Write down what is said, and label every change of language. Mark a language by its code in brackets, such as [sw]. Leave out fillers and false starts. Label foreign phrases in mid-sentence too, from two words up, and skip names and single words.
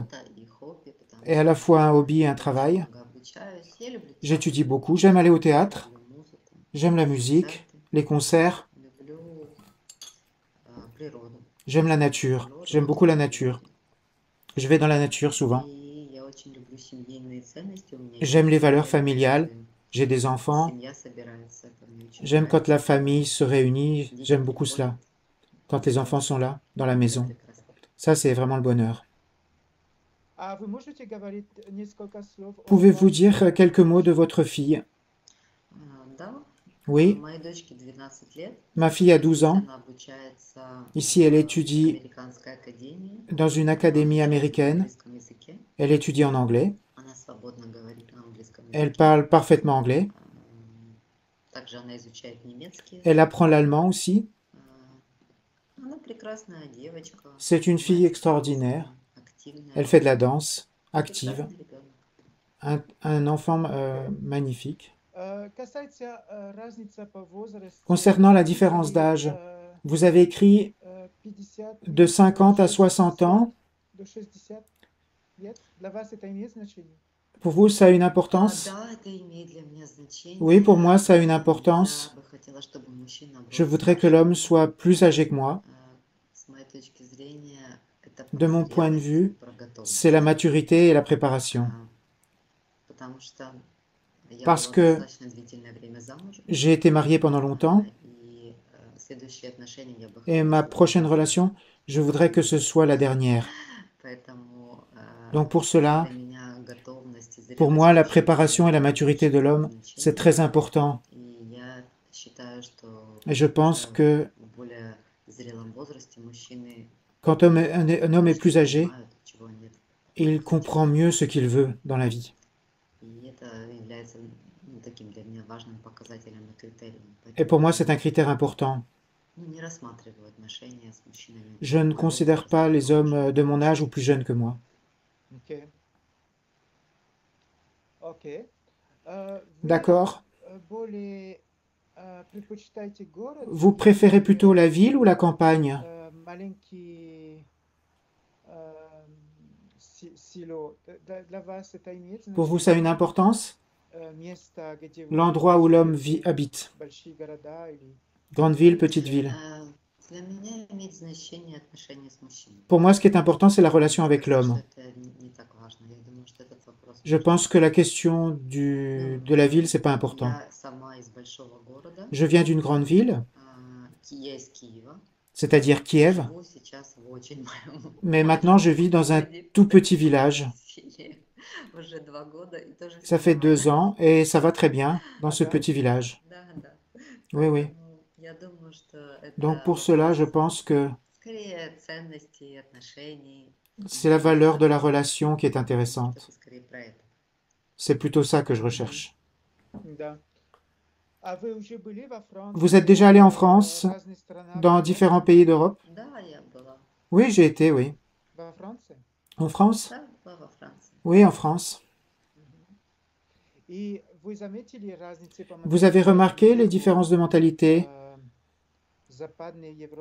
[ru] И хобби, потому [fr] Et à la fois un hobby et un [ru] что [fr] travail. [ru] много обучаюсь. Я люблю [fr] J'étudie beaucoup. J'aime aller au théâtre. [ru] люблю музыку, [fr] J'aime la musique, les concerts. [ru] люблю природу. [fr] J'aime la nature. J'aime beaucoup la nature. Je vais dans la nature souvent. [ru] И я очень люблю семейные ценности. У меня [fr] J'aime [ru] есть [fr] les valeurs [ru] семья, [fr] familiales. J'ai des enfants. [ru] семья собирается, это мне очень [fr] J'aime quand [ru] нравится. [fr] la famille se réunit. [ru] Дети [fr] J'aime beaucoup [ru] приходят, [fr] cela. Quand les enfants sont là, dans la [ru] это [fr] maison. [ru] прекрасно. [fr] Ça, c'est vraiment le bonheur. [ru] А вы можете говорить несколько слов о [fr] Pouvez-vous [ru] вашей [fr] dire quelques mots de votre fille? [ru] Да, [fr] Oui, [ru] моей дочке 12 лет. [fr] ma fille a 12 ans. [ru] Она обучается [fr] Ici, elle [ru] в [fr] étudie [ru] американской академии [fr] dans une [ru] на [fr] académie américaine. [ru] английском языке. [fr] Elle étudie en anglais. [ru] Она свободно говорит на английском [fr] Elle [ru] языке. [fr] parle parfaitement anglais. [ru] Также она изучает немецкий [fr] Elle [ru] язык. [fr] apprend l'allemand aussi. [ru] Она прекрасная девочка, [fr] C'est une fille extraordinaire. [ru] активная, [fr] Elle fait de la danse, active. [ru] прекрасный ребенок. [fr] Un enfant magnifique. [ru] Касается разница по возрасту. [fr] Concernant la différence d'âge, vous avez écrit 50 de 50 à 60 ans. [ru] до 60 лет. Для вас это имеет значение? [fr] Pour vous, ça a une importance? [ru] Да, это имеет для меня значение. [fr] Oui, pour moi, ça a une importance. [ru] Я бы хотела, чтобы мужчина был [fr] Je voudrais que [ru] старше. [fr] l'homme soit plus âgé que moi. [ru] С моей точки зрения, это [fr] De mon point de [ru] зрелость [fr] vue, [ru] и про готовность. [fr] c'est la maturité et la préparation. [ru] Потому что я [fr] Parce [ru] была [fr] que [ru] достаточно длительное время замужем. [fr] J'ai été marié pendant longtemps [ru] И следующие отношения я бы [fr] et [ru] хотела, [fr] ma [ru] чтобы [fr] prochaine [ru] были [fr] relation, je voudrais que ce soit la dernière. [ru] Поэтому [fr] Donc pour cela, [ru] для меня готовность и [fr] pour [ru] зрелость [fr] moi, la [ru] мужчины [fr] préparation et la [ru] имеют [fr] maturité de [ru] очень [fr] l'homme, [ru] большое [fr] c'est [ru] значение. [fr] très important. [ru] И я считаю, что [fr] Et je pense [ru] уже [fr] que [ru] в более зрелом возрасте мужчины [fr] quand un homme est plus âgé, [ru] понимают, чего они [fr] il comprend mieux ce qu'il veut dans la vie. [ru] И это является таким для меня важным показателем и критерием. [fr] Et pour moi, [ru] Поэтому [fr] c'est un critère important. [ru] не рассматриваю отношения с мужчинами [fr] Je ne [ru] моего [fr] considère [ru] возраста, [fr] pas les hommes [ru] помощи. [fr] de mon âge ou plus jeunes que moi. [ru] Окей. Окей. Вы [fr] D'accord. [ru] более предпочитаете город [fr] Vous préférez plutôt la ville ou la campagne? [ru] маленький село? Для вас это имеет [fr] Pour vous, ça a une [ru] значение? [fr] importance? [ru] Место, где вы [fr] L'endroit où l'homme [ru] живете, [fr] habite. [ru] большие города или... [fr] Grande ville, petite ville. [ru] Для меня имеет значение отношения с мужчиной. [fr] Pour moi, ce qui est important, c'est la relation avec [ru] Кажется, [fr] l'homme. [ru] что это не так важно. Я думаю, что этот вопрос [fr] Je [ru] важен. [fr] pense que la question de la ville, c'est pas important. [ru] Я сама из большого города, [fr] Je viens d'une grande ville, [ru] я из Киева. [fr] c'est-à-dire Kiev, [ru] Живу сейчас в очень [fr] mais maintenant je vis dans un tout petit village. [ru] селе уже 2 года, и тоже [fr] Ça [ru] всё [fr] fait [ru] нормально. [fr] 2 ans et ça va très bien dans ce [ru] Ага. [fr] petit village. [ru] Да, да. [fr] Oui, oui. [ru] Поэтому я думаю, что [fr] Donc [ru] это [fr] pour cela, je [ru] вопрос [fr] pense que [ru] скорее ценностей, отношений. [fr] c'est la valeur de la relation qui est intéressante. [ru] Что-то скорее про это. [fr] C'est plutôt ça que je recherche. [ru] Да. А вы уже были во Франции, [fr] Vous êtes déjà allé en France, [ru] в разных странах [fr] dans [ru] Европы? [fr] différents pays d'Europe? [ru] Да, я была. [fr] Oui, j'ai été, oui. [ru] Во Франции? [fr] En France? [ru] Да, была во Франции. [fr] Oui, en France. [ru] И вы заметили разницы по [fr] Vous avez remarqué les [ru] менталитету, [fr] différences de mentalité [ru] Западной Европы